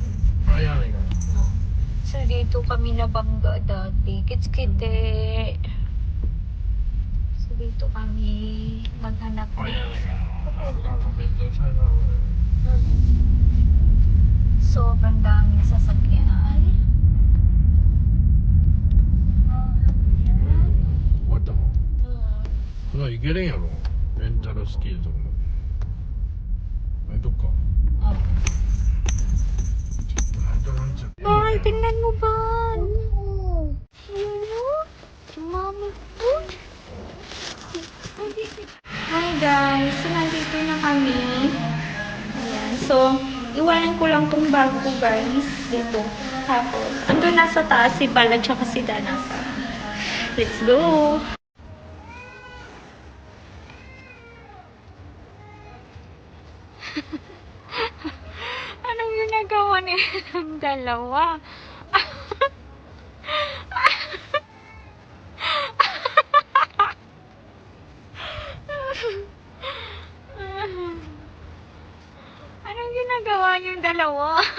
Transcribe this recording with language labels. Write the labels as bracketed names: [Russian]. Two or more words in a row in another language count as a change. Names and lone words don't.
[Filipino] So, dito kami nabangga dati. Kitskite. So, dito kami maghanap ng... Sobrang daming sasakyan. [Japanese] 行けるんやろレンタルスキーとかもどっか [Filipino] Bal, tingnan mo ba? Mami po. [English] Hi guys, [Filipino] so nandito na kami. Ayan, so iwanan ko lang tong bag ko guys dito. Tapos, andun nasa taas si Bal at saka si Dana. [English] Let's go! [Filipino] Anong ginagawa nilang dalawa? Anong ginagawa niyong dalawa?